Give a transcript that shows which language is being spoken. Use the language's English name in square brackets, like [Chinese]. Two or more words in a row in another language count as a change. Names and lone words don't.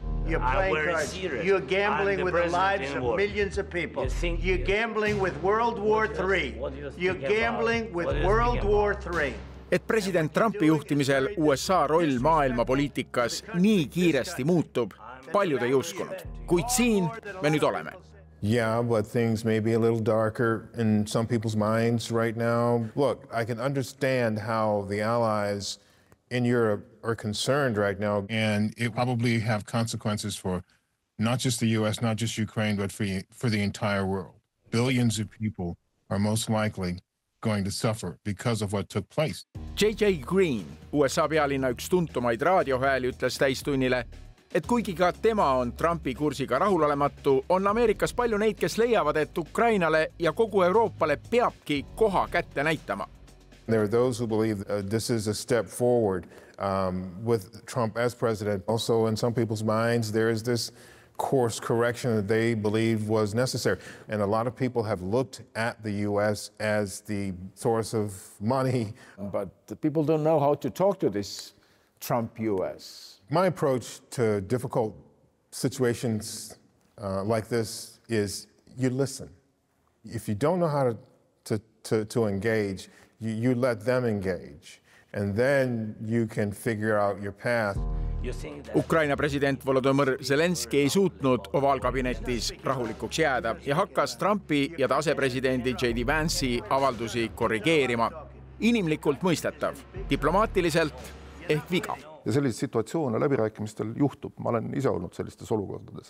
[English] You're playing cards. You're gambling with the lives of millions of people. You're gambling with World War III. You're gambling with World War III. [Estonian] Et president Trumpi juhtimisel USA roll maailmapoliitikas nii kiiresti muutub, paljud ei uskunud. Kuid siin me nüüd oleme. [English] Yeah, but things may be a little darker in some people's minds right now. Look, I can understand how the allies in Europe are concerned right now, and it probably have consequences for not just the US, not just Ukraine, but for the entire world. Billions of people are most likely going to suffer because of what took place. J.J. Green, [Estonian] USA pealinna üks tuntumaid raadiohääli, ütles täistunnile, et kuigi ka tema on Trumpi kursiga rahulolematu, on Ameerikas palju neid, kes leiavad, et Ukrainale ja kogu Euroopale peabki koha kätte näitama. [English] There are those who believe this is a step forward with Trump as president. Also, in some people's minds, there is this course correction that they believe was necessary. And a lot of people have looked at the U.S. as the source of money. But people don't know how to talk to this Trump U.S. My approach to difficult situations like this is you listen. If you don't know how to engage, you let them engage, and then you can figure out your path. [Estonian] Ukraina president Volodymyr Zelenski ei suutnud ovaalkabinetis rahulikuks jääda ja hakkas Trumpi ja ta asepresidendi J.D. Vance'i avaldusi korrigeerima. Inimlikult mõistetav, diplomaatiliselt ehk viga. Ja selliseid situatsioone läbirääkimistel juhtub. Ma olen ise olnud sellistes olukordades.